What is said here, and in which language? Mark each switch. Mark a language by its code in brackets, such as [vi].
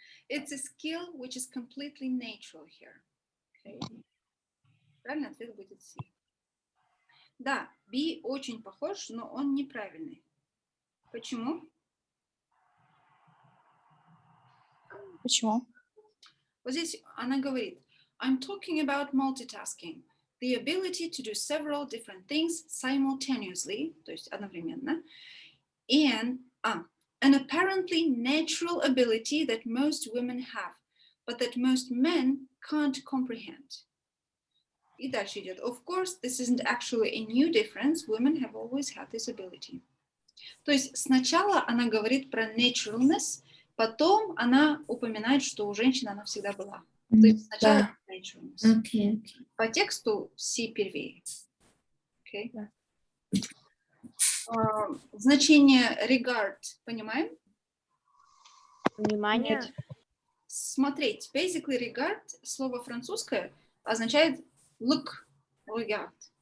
[en] It's a skill which is completely natural here. Okay. [ru] Правильный ответ будет C. Да, B очень похож, но он неправильный. Почему? Почему? Вот здесь она говорит, [en] I'm talking about multitasking, the ability to do several different things simultaneously, [ru] то есть одновременно, [en] and an apparently natural ability that most women have, but that most men can't comprehend. [ru] И дальше идет, [en] of course, this isn't actually a new difference, women have always had this ability. [ru] То есть сначала она говорит про naturalness, потом она упоминает, что у женщин она всегда была. То есть сначала naturalness. [en] Okay. [ru] По тексту C первее. Okay. Значение regard понимаем? Внимание. Смотреть. [en] Basically regard, [ru] слово французское, означает [en] look, regard.